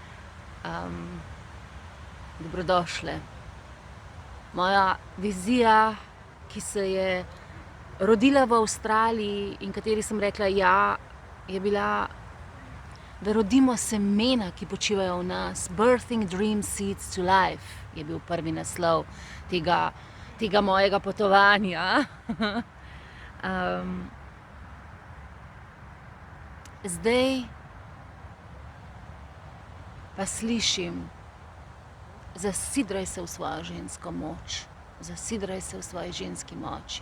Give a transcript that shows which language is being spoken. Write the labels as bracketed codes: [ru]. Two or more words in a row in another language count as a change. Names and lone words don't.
[sl] Dobrodošle. Moja vizija, ki se je rodila v Avstraliji in kateri sem rekla ja, je bila, da rodimo semena, ki počivajo v nas. Birthing dream seeds to life je bil prvi naslov tega mojega potovanja. Zdaj pa slišim, zasidraj se v svojo žensko moč, zasidraj se v svoji ženski moči.